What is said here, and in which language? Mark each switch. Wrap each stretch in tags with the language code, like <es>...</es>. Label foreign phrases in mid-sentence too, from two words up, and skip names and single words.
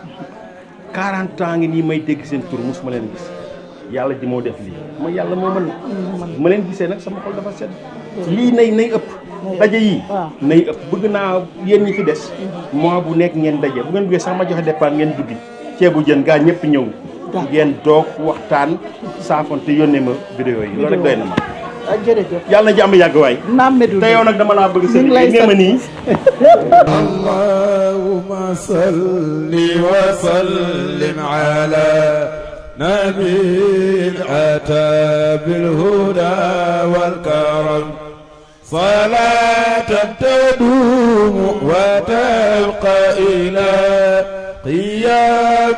<wo>40 ans ngi nii may dégg seen tur mosuma leen a gis yàlla ji moo def lii ma yàlla moo mën ma leen gisee nag sama xol dafa sedd lii nay ëpp daje yii nay ëpp bëgg naa yéen ñi fi des mois bu nekk ngeen daje bu ngeen bëggee sax ma joxe dépense ngeen duggi ceebu jën gaa ñëpp ñëw ngeen doog waxtaan saafonte yónnee ma vidéo yi loolu rek doy na ma jërëjëf yàlla na jàmm yàgg waay te yow nag dama laa bëgg seen nee ma nii</wo> <ar>اللهم صل وسلم على نبي أتى بالهدى والكرم صلاة تدوم وتبقى إلى قيام</ar>